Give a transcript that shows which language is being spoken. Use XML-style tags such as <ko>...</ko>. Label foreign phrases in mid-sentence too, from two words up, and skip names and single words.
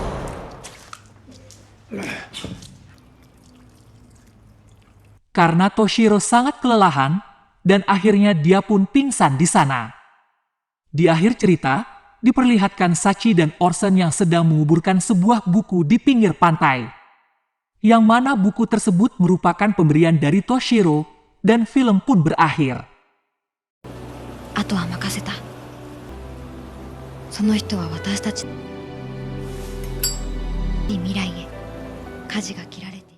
<id>Karena Toshiro sangat kelelahan, dan akhirnya dia pun pingsan di sana. Di akhir cerita, diperlihatkan Sachi dan Orson yang sedang menguburkan sebuah buku di pinggir pantai. Yang mana buku tersebut merupakan pemberian dari Toshiro, dan film pun berakhir.</id> <ja>あとは任せた。その人は私たち未来へ舵が切られ</ja>